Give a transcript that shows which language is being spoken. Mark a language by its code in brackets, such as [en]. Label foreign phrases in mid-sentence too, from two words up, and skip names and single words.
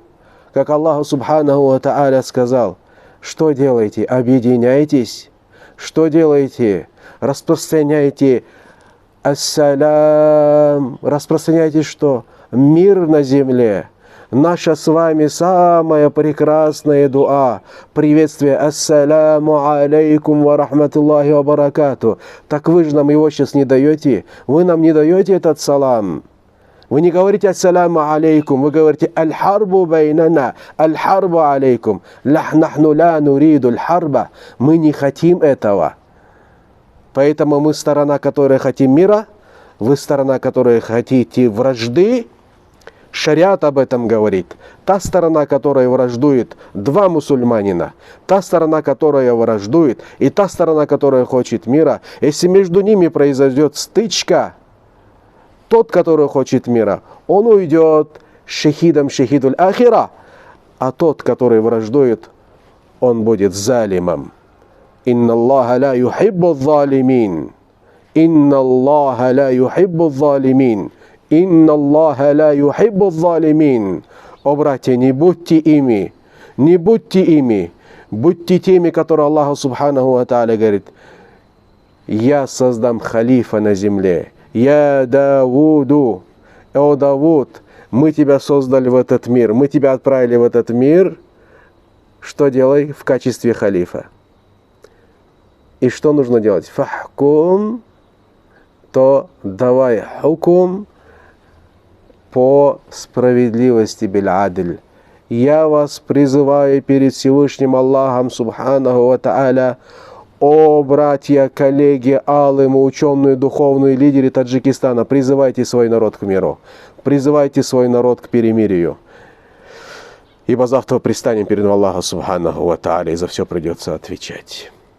[ru] Как Аллах [ar] سبحانه وتعالى [ru] сказал, что делаете? Объединяйтесь. Что делаете? Распространяйте ассалям. Распространяйте что? Мир на земле. Наша с вами самая прекрасная дуа, приветствие [ar] السلام عليكم ورحمة الله وبركاته. [ru] Так вы же нам его сейчас не даете, вы нам не даете этот салам. Вы не говорите [ar] السلام عليكم, [ru] вы говорите [ar] الحرب بيننا، الحرب عليكم. نحن لا نريد الحرب. [ru] Мы не хотим этого. Поэтому мы сторона, которая хотим мира, вы сторона, которая хотите вражды. Шариат об этом говорит. Та сторона, которая враждует два мусульманина, та сторона, которая враждует, и та сторона, которая хочет мира, если между ними произойдет стычка, тот, который хочет мира, он уйдет шахидом [ar] شهيد الآخرة, [ru] а тот, который враждует, он будет залимом. [ar] إن الله لا يحب الظالمين. إن الله لا يحب الظالمين. إن الله لا يحب الظالمين. [ru] О, братья, не будьте ими, не будьте ими, будьте теми, которые Аллаху [ar] سبحانه وتعالى [ru] говорит, я создам халифа на земле. Я Давуду, о Давуд, мы тебя создали в этот мир, мы тебя отправили в этот мир, что делай в качестве халифа? И что нужно делать? Фахкум, то давай хукум по справедливости биль-адль. Я вас призываю перед Всевышним Аллахом [ar] سبحانه وتعالى, [ru] о братья, коллеги, алимы, ученые, духовные лидеры Таджикистана, призывайте свой народ к миру, призывайте свой народ к перемирию. Ибо завтра предстанем перед Аллахом [ar] سبحانه وتعالى, [ru] и за все придется отвечать.